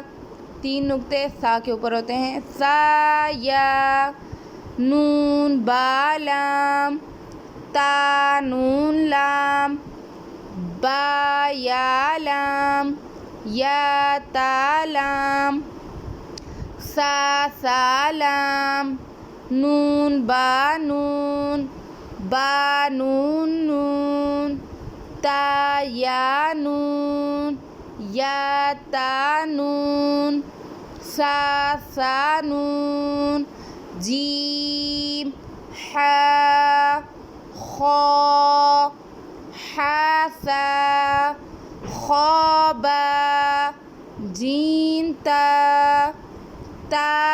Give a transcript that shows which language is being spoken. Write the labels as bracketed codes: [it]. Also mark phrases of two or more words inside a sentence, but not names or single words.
[ur] تین نقطے سا کے اوپر ہوتے ہیں، سا یا، نون با لام، تا نون لام، با یا لام، یا تا لام، سا سا لام، نون با نون، با نون نون، تا یا نون، یا تا نون، سا سا نون، جیم، ہا، خا، ہا سا، خا با، جیم تا، تا۔